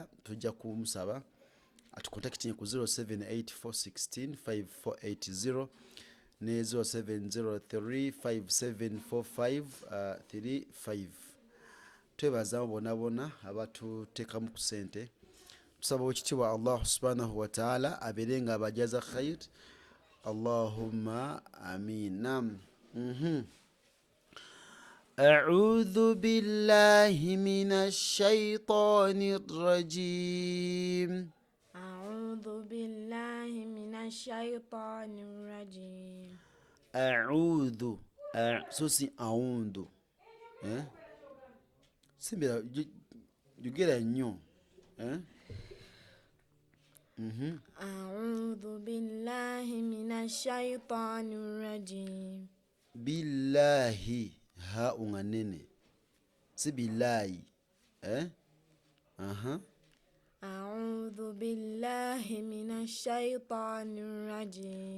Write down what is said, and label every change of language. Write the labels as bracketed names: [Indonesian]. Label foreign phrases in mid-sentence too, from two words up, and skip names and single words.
[Ganda] Tujja kumusaba atukontakiti ku 0784165480 ne 0703574535. Twebaza bonna abatuteekamu ku sente. Tusaba ekitiibwa [Arabic] الله سبحانه وتعالى [Ganda] abeere nga abajaza khair. [Arabic] اللهم آمين. نعم. أعوذ بالله من الشيطان الرجيم. أعوذ بالله من الشيطان الرجيم. أعوذ. [Ganda] So si a'udhu. Simbira jugera nnyo. [Arabic] أعوذ بالله من الشيطان الرجيم. [Ganda] Billahi ha unga nene, si billahi. [Arabic] أعوذ بالله من الشيطان الرجيم.